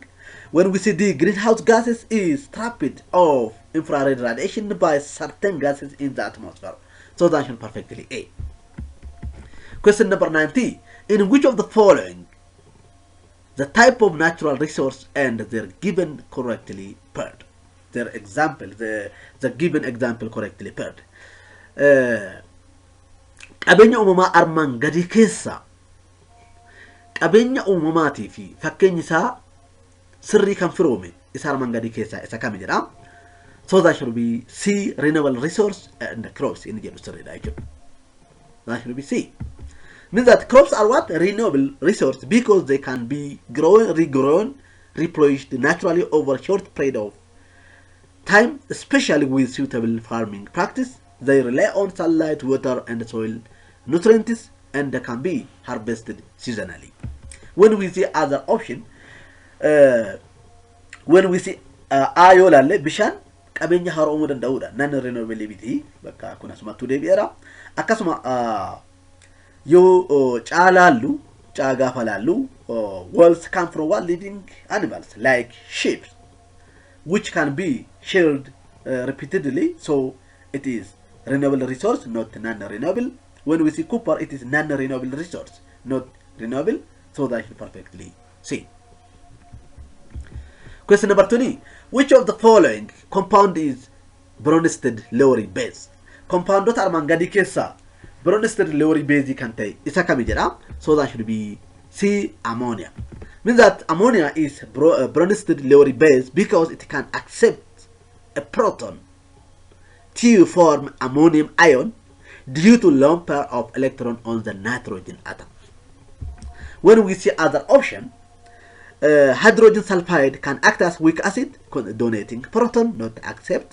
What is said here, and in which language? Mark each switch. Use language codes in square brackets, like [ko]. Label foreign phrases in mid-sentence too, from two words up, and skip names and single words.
[en] When we see D, greenhouse gases is trapped of infrared radiation by certain gases in the atmosphere. So the answer is perfectly A. Question number 19. In which of the following the type of natural resource and their given correctly paired? Their example, the given example correctly paired. [om] Qabeenya uumamaa armaan gadii keessa qabeenya uumamaatii fi fakkeenyi isaa sirrii kan firoome isa armaan gadii keessa isa kam jedha. [en] So that should be C, renewable resource and crops in [om] jedhu sirriidha jechuudha. [en] That should be C. Means that crops are what? Renewable resource because they can be grown, regrown, replenished naturally over a short period of time, especially with suitable farming practice. They rely on sunlight, water, and soil nutrients, and they can be harvested seasonally. When we see other option, when we see [om] ayolalle bishaan qabeenya haroomuu danda'udha. Non-renewability bakka kun asumatti deebi'eera. Akkasuma yoo caalaallu gaafa laallu [en] wells come from what? Living animals like sheep, which can be shared repeatedly. So it is renewable resource, not non-renewable. When we see copper, it is non-renewable resource, not renewable. So that is perfectly C. Question number 20. Which of the following compound is Bronsted Lowry base? [om] Compound armaan gadii keessa [en] Bronsted Lowry base [om] kan ta'e isa kam jedha. [en] So that should be C, ammonia. Means that ammonia is Bronsted Lowry base because it can accept a proton to form ammonium ion due to lone pair of electron on the nitrogen atom. When we see other option, hydrogen sulfide can act as weak acid, donating proton, not accept.